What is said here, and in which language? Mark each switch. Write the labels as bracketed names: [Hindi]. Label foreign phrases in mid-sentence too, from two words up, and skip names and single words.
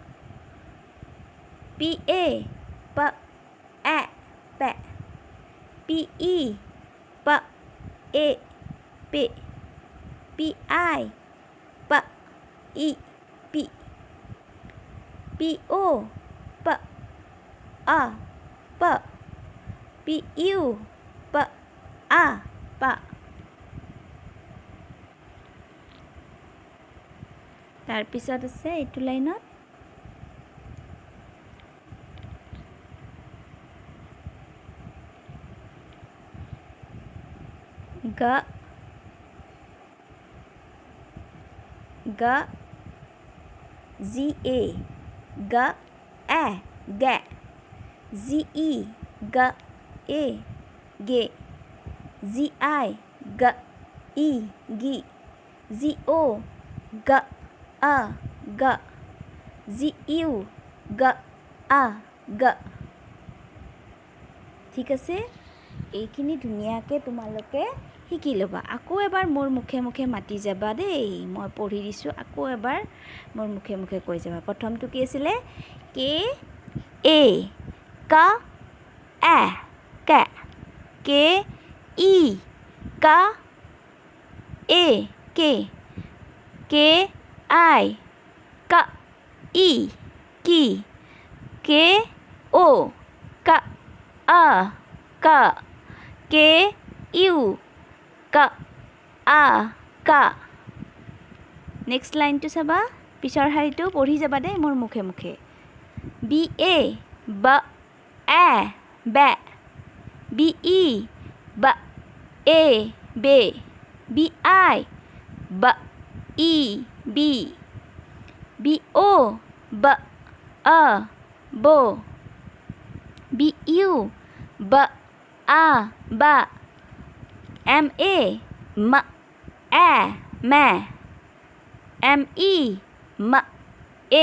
[Assamese] পি এ পা এ পে পি ই পা এ পে পি আই পা ই পি পি ও পা আ পা পি ইউ পা আ পা তাৰপিছত আছে এইটো লাইনত গা গা জি এ গা এ গে জি ই গা এ গে জি আই গা ই গি জি ও গা আ গা জি ইউ গা আ গা ঠিক আছে এইখিনি ধুনীয়াকৈ তোমালোকে শিকি ল'বা আকৌ এবাৰ মোৰ মুখে মুখে মাতি যাবা দেই মই পঢ়ি দিছোঁ আকৌ এবাৰ মোৰ মুখে মুখে কৈ যাবা প্ৰথমটো কি আছিলে কে এ কা এ কে কে ই কা এ কে কে আই কা ই কি কে ও কা আ কা কে ইউ কা আ কা নেক্সট লাইনটো চাবা পিছৰ শাৰীটো পঢ়ি যাবা দেই মোৰ মুখে মুখে বি এ বা এ বে বি ই বা এ বে বি আই বা ই বি বি ও বা আ বো বি ইউ বা আ বা এম এ মা এ মে এম ই মা এ